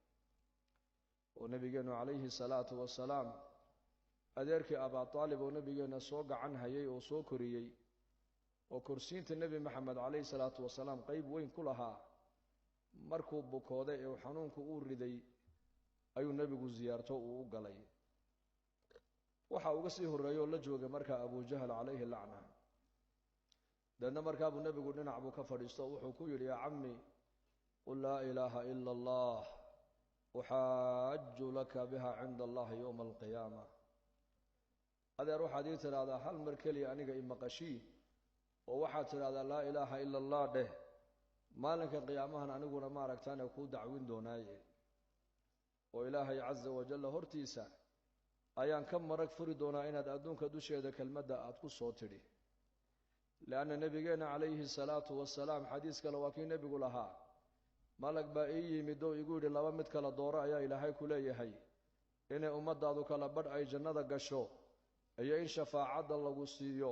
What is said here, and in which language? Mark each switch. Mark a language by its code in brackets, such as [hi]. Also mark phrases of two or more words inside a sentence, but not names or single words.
[so] oo nabigeenu [ar] عليه الصلاة والسلام [so] adeerkii Abu Talib oo nabigeena soo gacan hayay oo soo koriyay oo kursiinta nabi maxamed [ar] عليه الصلاة والسلام [so] qayb weyn ku lahaa markuu bukooday ee xanuunku uu riday ayuu nabigu ziyaarto uu galay waxa uga sii horeeyo la joogay marka Abu Jahl [ar] عليه لعنة [so] dadna marka Abu nabigu dhinac buu ka fadhiisto wuxuu ku yiri [ar] يا عم قل لا إله إلا الله أحاج لك بها عند الله يوم القيامة [so] adeer waxaad ii tiraahdaa hal mar kaliya aniga imaqashii oo waxaad tiraahdaa [ar] لا إله إلا الله [so] dheh maalinka qiyaamahan aniguna ma aragtaan ku dacwin doonaaye oo ilaahay [ar] عز وجل [so] hortiisa ayaan ka marag furi doonaa inaad adduunka dusheeda kelmadda aad ku soo tidhi laana nabigeena [ar] عليه الصلاة والسلام [so] xadiis kale waa kii nabigu lahaa malag baa ii yimid oo igu yiri laba mid kala dooro ayaa ilaahay ku leeyahay inay ummadaadu kala badh ay jannada gasho iyo in shafaacadda lagu siiyo.